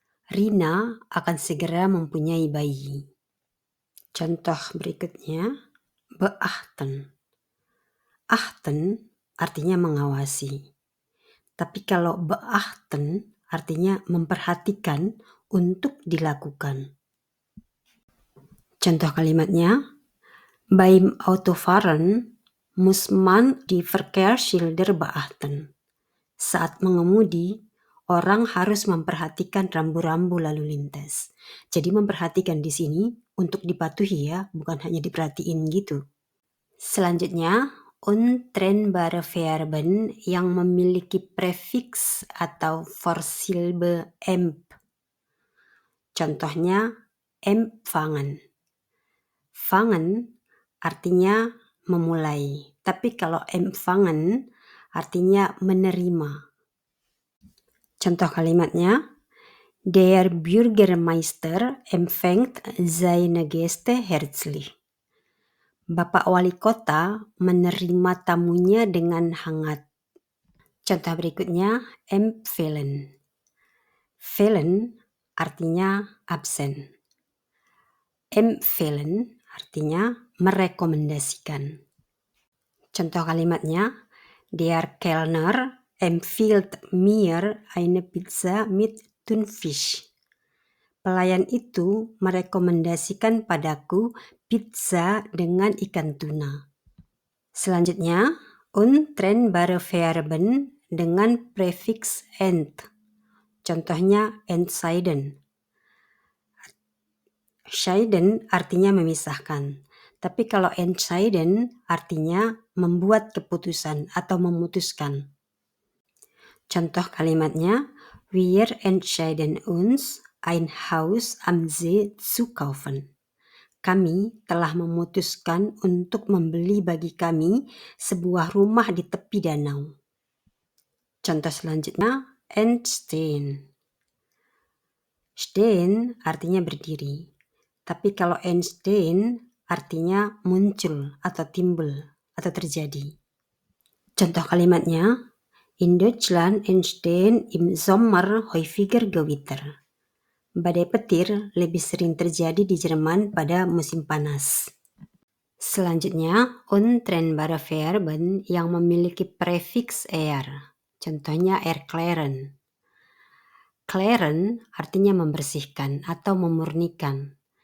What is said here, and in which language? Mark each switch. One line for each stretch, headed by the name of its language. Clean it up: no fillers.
Indonesian: Rina akan segera mempunyai bayi. Contoh berikutnya, beachten. Achten artinya mengawasi. Tapi kalau beachten artinya memperhatikan untuk dilakukan. Contoh kalimatnya,
German: beim Autofahren muss man die Verkehrsschilder beachten.
Indonesian: Saat mengemudi, orang harus memperhatikan rambu-rambu lalu lintas. Jadi memperhatikan di sini untuk dipatuhi ya, bukan hanya diperhatiin gitu. Selanjutnya, untrennbare Verben yang memiliki prefiks atau Vorsilbe emp. Contohnya, empfangen. Fangen artinya memulai, tapi kalau empfangen artinya menerima. Contoh kalimatnya,
German: der Bürgermeister empfängt seine Gäste herzlich.
Indonesian: Bapak wali kota menerima tamunya dengan hangat. Contoh berikutnya, empfehlen. Fehlen artinya absen. Empfehlen artinya merekomendasikan. Contoh kalimatnya,
German: der Kellner empfiehlt mir eine Pizza mit Thunfisch.
Indonesian: Pelayan itu merekomendasikan padaku pizza dengan ikan tuna. Selanjutnya, untrennbare Verben dengan prefiks ent. Contohnya entscheiden. Scheiden artinya memisahkan. Tapi kalau entscheiden artinya membuat keputusan atau memutuskan. Contoh kalimatnya,
German: wir entscheiden uns, ein Haus am See zu kaufen.
Indonesian: Kami telah memutuskan untuk membeli bagi kami sebuah rumah di tepi danau. Contoh selanjutnya, entstehen. Stehen artinya berdiri. Tapi kalau entstehen artinya muncul atau timbul atau terjadi. Contoh kalimatnya,
German: in Deutschland entstehen im Sommer häufiger Gewitter.
Indonesian: Badai petir lebih sering terjadi di Jerman pada musim panas. Selanjutnya, untrennbare Verben yang memiliki prefiks er. Contohnya erklären. Klären artinya membersihkan atau memurnikan.